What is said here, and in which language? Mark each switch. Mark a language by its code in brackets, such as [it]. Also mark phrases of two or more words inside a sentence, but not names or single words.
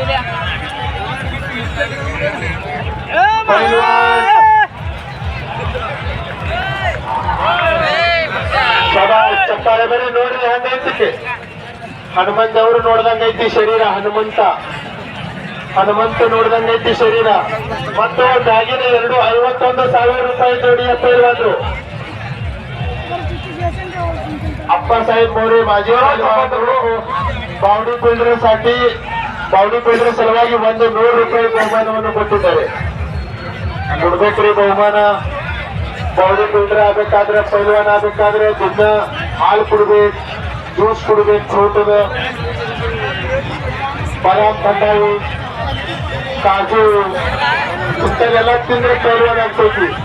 [kn] ಚಪ್ಪಾಳೆ ಬರೀ ನೋಡ್ರಿ ಹೆಂಗೈತಿ. ಹನುಮಂತ ಅವರು ನೋಡ್ದಂಗೈತಿ ಶರೀರ. ಹನುಮಂತ ನೋಡ್ದಂಗೈತಿ ಶರೀರ. ಮತ್ತು ಮ್ಯಾಗಿನ 51,000 ರೂಪಾಯಿ ಜೋಡಿಯ पैलवानರು. अप्पासाहेब मोरे माजी [en] body builder [kn] ಸಲುವಾಗಿ 100 ರೂಪಾಯಿ ಬಹುಮಾನವನ್ನು ಕೊಟ್ಟಿದ್ದಾರೆ. ಕೊಡ್ಬೇಕ್ರಿ ಬಹುಮಾನ. [en] body builder [kn] ಆಗ್ಬೇಕಾದ್ರೆ, पैलवान ಆಗ್ಬೇಕಾದ್ರೆ ದಿನ ಹಾಲು ಕುಡ್ಬೇಕು, ಜ್ಯೂಸ್ ಕುಡ್ಬೇಕು, ಫ್ರೂಟ್ ಪರಾಮ್ ಭಂಡಾರಿ ಕಾಜು ಇಂಥವೆಲ್ಲ ತಿಂದ್ರೆ ಪೈಲ್ವಾನ್ ಆಗ್ತೈತಿ.